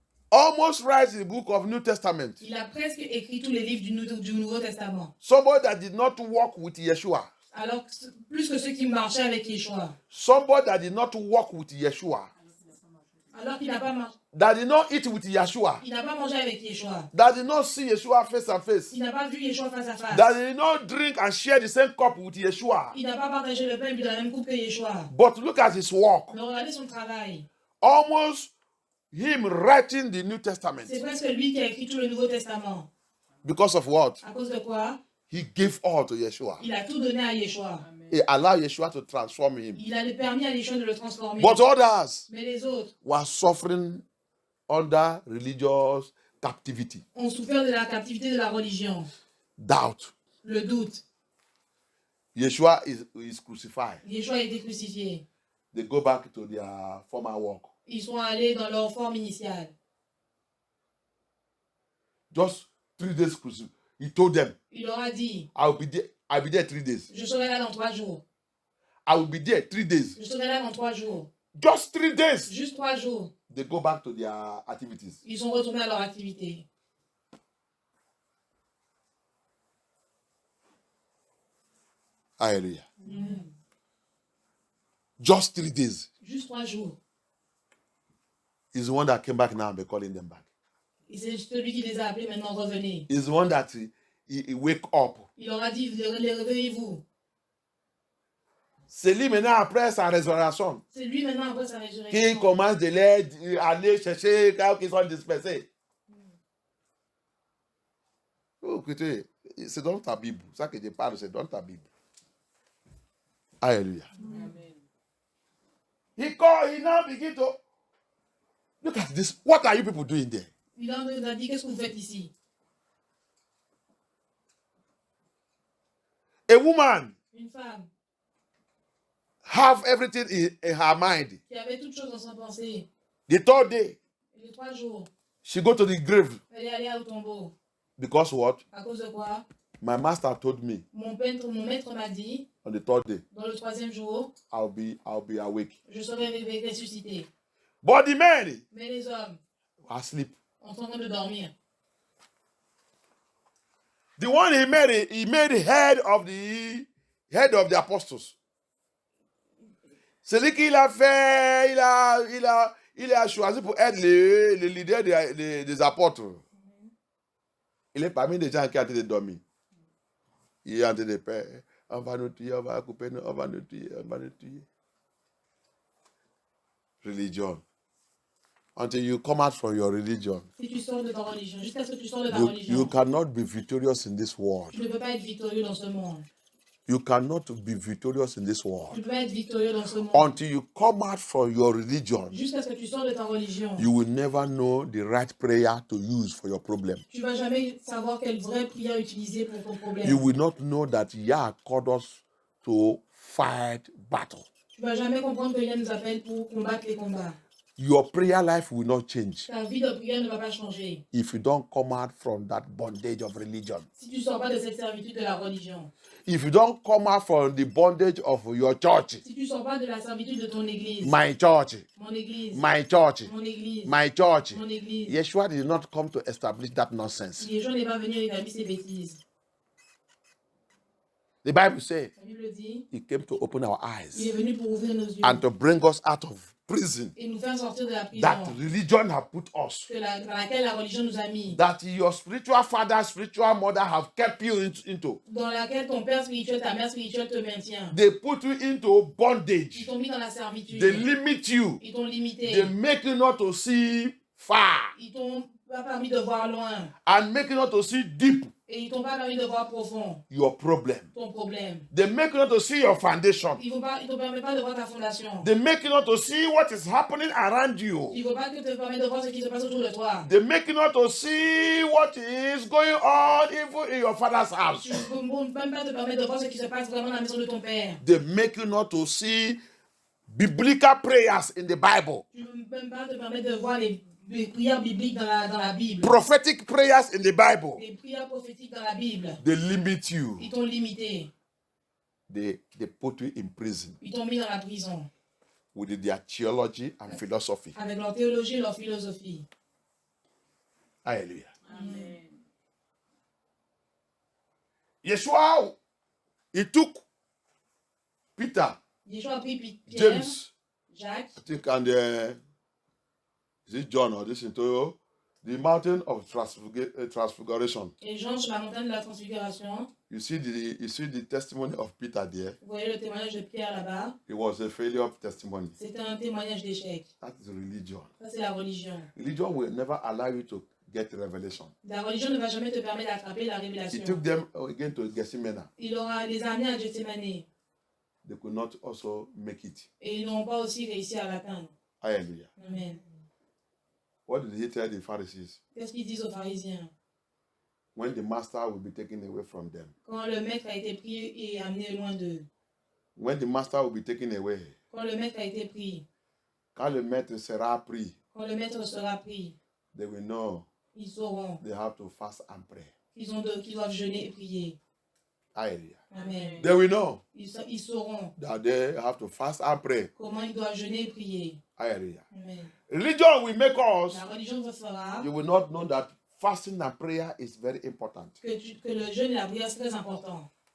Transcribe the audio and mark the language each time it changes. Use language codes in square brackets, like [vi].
[en] Almost writes the book of New Testament. [fr] Il a presque écrit tous les livres du Nouveau Testament. [en] Somebody that did not walk with Yeshua. [fr] Alors, plus que ceux qui marchaient avec Yeshua. [en] Somebody that did not walk with Yeshua. [fr] Alors qu'il n'a pas marché. [en] That did not eat with Yeshua. [fr] Il n'a pas mangé avec Yeshua. [en] That did not see Yeshua face and face. [fr] Il n'a pas vu Yeshua face à face. [en] That did not drink and share the same cup with Yeshua. [fr] Il n'a pas partagé le pain et bu dans la même coupe que Yeshua. [en] But look at his work. [fr] Mais regardez son travail. [en] Almost him writing the New Testament. [fr] C'est presque lui qui a écrit tout le Nouveau Testament. [en] Because of what? [fr] À cause de quoi? [en] He gave all to Yeshua. [fr] Il a tout donné à Yeshua. [en] He allowed Yeshua to transform him. [fr] Il a permis à Yeshua de le transformer. [en] But others [fr] Mais les autres [en] were suffering under religious captivity. [fr] ont souffert de la captivité de la religion. [en] Doubt. [fr] Le doute. [en] Yeshua is crucified. [fr] Yeshua a été crucifié. [en] They go back to their former work. [fr] Ils sont allés dans leur forme initiale. [en] Just 3 days crucified. He told them, [fr] Il leur a dit, [en] I'll be there 3 days. [fr] je serai là dans 3 jours. [en] I will be there 3 days. [fr] Je serai là dans 3 jours. [en] Just 3 days. [fr] Juste 3 jours. [en] They go back to their activities. [fr] Ils sont retournés à leur activité. [en] Hallelujah. Just 3 days. [fr] Juste 3 jours. [en] He's the one that came back now and be calling them back. [fr] Et c'est celui qui les a appelés maintenant, revenez. [en] He's the one that he wake up. [fr] Il leur a dit, réveillez-vous. C'est lui maintenant après sa résurrection C'est lui maintenant après sa qui résurrection. commence de les aller chercher quand ils sont dispersés. Oh, écoutez, c'est dans ta Bible. Ça que je parle, c'est dans ta Bible. Alléluia. [en] He now begin to look at this. What are you people doing there? [fr] Il leur a dit, qu'est-ce que vous faites ici? [en] A woman [fr] Une femme [en] have everything in her mind. [fr] qui avait toutes choses dans sa pensée. [en] The 3rd day, [fr] Et les 3 jours, [en] she go to the grave. [fr] elle est allée au tombeau. [en] Because what? [fr] À cause de quoi? [en] My master told me [fr] Mon maître m'a dit, [en] on the 3rd day, [fr] dans le 3e jour, [en] I'll be awake. [fr] je serai ressuscité. [en] But the men [fr] Mais les hommes [en] are asleep. [fr] sont en train de dormir. [en] The one he made head of the apostles. [fr] Celui qu'il a fait, il a choisi pour être le leader des apôtres. Il est parmi les gens qui ont en train de dormir. Il est en train de faire, on va nous tuer, on va couper, on va nous tuer, on va nous tuer. [en] Religion. Until you come out from your religion, [fr] Si tu sors de ta religion, jusqu'à ce que tu sors de ta [en] you [fr] religion, [en] cannot be victorious in this world. [fr] tu ne peux pas être victorieux dans ce monde. [en] You cannot be victorious in this [fr] Tu ne peux pas être victorieux dans ce monde. [en] Until you come out from your religion, [fr] Jusqu'à ce que tu sors de ta religion, [en] you will never know the right prayer to use for your problem. [fr] tu ne vas jamais savoir quelle vraie prière utiliser pour ton problème. [en] You will not know that Yah called us to fight battle. [fr] Tu ne vas jamais comprendre que Dieu nous appelle pour combattre les combats. [en] Your prayer life will not change [fr] Ta vie de prière ne va pas changer [en] if you don't come out from that bondage of religion. [fr] si tu ne sors pas de cette servitude de la religion. [en] If you don't come out from the bondage of your church, [fr] Si tu ne sors pas de la servitude de ton église, [en] my church, [fr] mon église, [en] my church, [fr] mon église, [en] my church. [fr] mon église, [en] Yeshua did not come to establish that nonsense. [fr] les gens n'est pas venu établir ces bêtises. [en] The Bible says [fr] La Bible dit, [en] he came to open our [fr] il [en] eyes [fr] est venu pour ouvrir nos yeux [en] and to bring us out of prison [fr] et nous faire sortir de la prison [en] that religion have put us. [fr] dans laquelle la religion nous a mis, [en] That your spiritual father, spiritual mother have kept you into. [fr] dans laquelle ton père spirituel, ta mère spirituelle te maintient. [en] They put you into [fr] Ils [en] bondage. [fr] t'ont mis dans la servitude. [en] They limit you. [fr] Ils t'ont limité. [en] They make you not to see far [fr] Ils t'ont pas permis de voir loin. [en] and make you not to see deep [fr] Et ils t'ont pas permis de voir profond [en] your problem. [fr] ton problème. [en] They make you not to see your foundation. [fr] Ils te permettent pas de voir ta fondation. [en] They make you not to see what is happening around you. [fr] Ils ne vont pas te permettre de voir ce qui se passe autour de toi. [en] They make you not to see what is going on even in your father's house. [fr] Ils ne vont même pas te permettre de voir ce qui se passe vraiment dans la maison de ton père. [en] They make you not to see biblical prayers in the Bible. [fr] Ils ne vont même pas te permettre de voir les prières bibliques dans la Bible. [en] Prophetic prayers in the Bible. [fr] Les prières prophétiques dans la Bible. [en] They limit you. [fr] Ils t'ont limité. [en] They put you in prison [fr] Ils t'ont mis dans la prison. [en] with their theology and philosophy. [fr] Avec leur théologie et leur philosophie. [en] Hallelujah. [fr] Amen. [en] Yeshua, he took Peter, [fr] Yeshua a pris Pierre, [en] James, [fr] Jacques, [en] I think, and is it John or this into the mountain of transfiguration. [fr] et Jean sur la montagne de la transfiguration. [en] You see the testimony of Peter there. [fr] Vous voyez le témoignage de Pierre là-bas. [en] It was a failure of testimony. [fr] C'était un témoignage d'échec. [en] That is religion. [fr] Ça, c'est la religion. [en] Religion will never allow you to get revelation. [fr] La religion ne va jamais te permettre d'attraper la [en] He [fr] révélation. [en] took them again to Gethsemane. [fr] Il aura les amenés à Gethsemane. [en] They could not also make it. [fr] Et ils n'ont pas aussi réussi à l'atteindre. [en] Hallelujah. [fr] Amen. [en] What did he tell the Pharisees? [fr] Qu'est-ce qu'ils disent aux pharisiens? [en] When the master will be taken away from them. [fr] Quand le maître a été pris et amené loin d'eux. [en] When the master will be taken away. [fr] Quand le maître a été pris. Quand le maître sera pris, Quand le maître sera pris. [en] they will know [fr] Ils sauront [en] they have to fast and pray. [fr] qu'ils doivent jeûner et prier. [en] Hallelujah. [fr] Amen. [en] They will know [fr] Ils sauront [en] that they have to fast and pray. [fr] comment ils doivent jeûner et prier. [en] Hallelujah. [fr] Amen. [en] Religion will make us, [fr] La religion vous fera [en] you will not know that fasting and prayer is very important. [fr] que le jeûne et la prière c'est très important.